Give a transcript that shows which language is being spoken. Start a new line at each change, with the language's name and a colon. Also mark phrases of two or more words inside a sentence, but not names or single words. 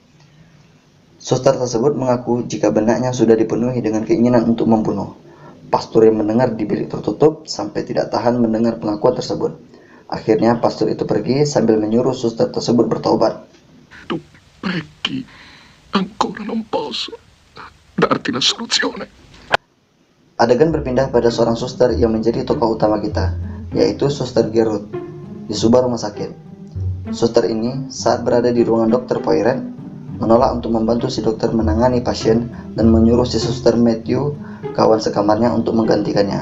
Indonesian: Suster tersebut mengaku jika benaknya sudah dipenuhi dengan keinginan untuk membunuh. Pastor yang mendengar di bilik tertutup sampai tidak tahan mendengar pengakuan tersebut. Akhirnya pastor itu pergi sambil menyuruh suster tersebut bertobat.
Italian: Tu pergi, ancora non posso darti la soluzione.
Indonesian: Adegan berpindah pada seorang suster yang menjadi tokoh utama kita, yaitu Suster Gerud, di sebuah rumah sakit. Suster ini saat berada di ruangan Dr. Poirot menolak untuk membantu si dokter menangani pasien dan menyuruh si suster Matthew, kawan sekamarnya, untuk menggantikannya.